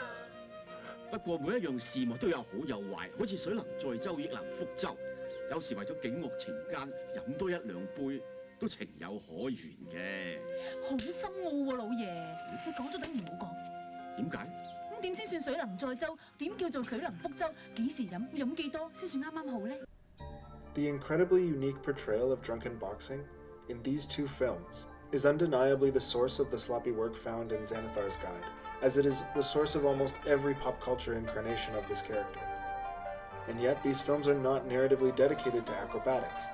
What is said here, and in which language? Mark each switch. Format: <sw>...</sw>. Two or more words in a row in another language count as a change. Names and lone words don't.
<yue>不過每一樣事物都有好有壞，好似水能載舟，亦能覆舟。有時為咗警惡懲奸，飲多一兩杯都情有可原嘅。好深奧喎，老爺，你講咗等於冇講。點解？咁點先算水能載舟？點叫做水能覆舟？幾時飲？飲幾多先算啱啱好呢？</yue> <en>The incredibly unique portrayal of drunken boxing in these two films is undeniably the source of the sloppy work found in Xanathar's Guide, as it is the source of almost every pop culture incarnation of this character. And yet, these films are not narratively dedicated to acrobatics.</en>